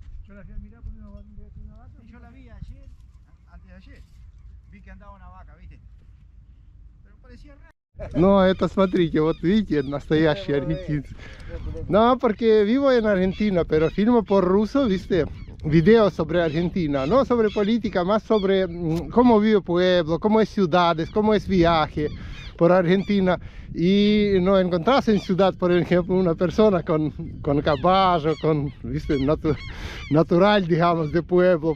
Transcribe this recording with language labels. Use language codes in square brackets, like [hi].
[es] Yo la fui a mirar por una vaca. Y yo la vi ayer, antes de ayer. Vi que andaba una vaca, ¿viste? Pero parecía raro. [ru] Но это, смотрите, вот видите, настоящий аргентинцы. [es] No, porque vivo en Argentina, pero filmo por ruso, viste, videos sobre Argentina, no sobre política, más sobre cómo vive el pueblo, cómo es ciudades, cómo es viaje por Argentina. Y no encontrás en ciudad, por ejemplo, una persona con caballo, con, viste, natural, digamos, de pueblo.